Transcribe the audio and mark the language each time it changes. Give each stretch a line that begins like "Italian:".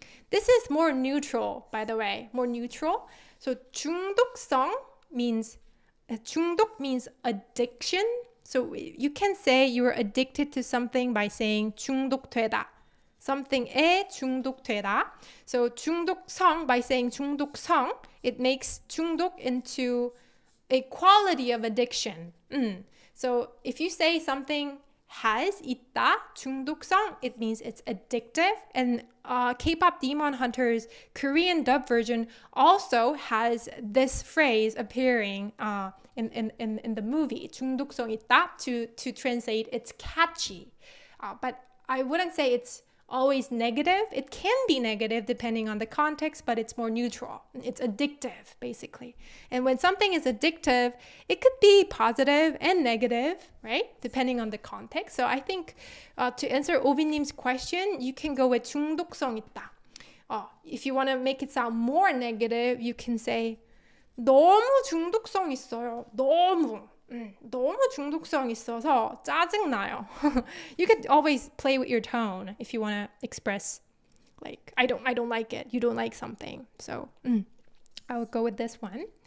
English: This is more neutral, by the way. More neutral. So 중독성 means 중독 means addiction. So you can say you are addicted to something by saying 중독되다.
Korean: Something에 중독되다.
English: So 중독성, by saying 중독성, it makes 중독 into a quality of addiction. So if you say something has 있다, 중독성, it means it's addictive. And K-pop Demon Hunter's Korean dub version also has this phrase appearing in the movie,
Korean: 중독성 있다,
English: to translate it's catchy. But I wouldn't say it's always negative. It can be negative depending on the context, but it's more neutral. It's addictive, basically. And when something is addictive, it could be positive and negative, right? Depending on the context. So I think to answer 오비님's question, you can go with
Korean: 중독성 있다.
English: If you want to make it sound more negative, you can say
Korean: 너무 중독성 있어요. 너무 중독성 있어서 짜증나요.
English: You could always play with your tone if you want to express like I don't like it. You don't like something. So I would go with this one.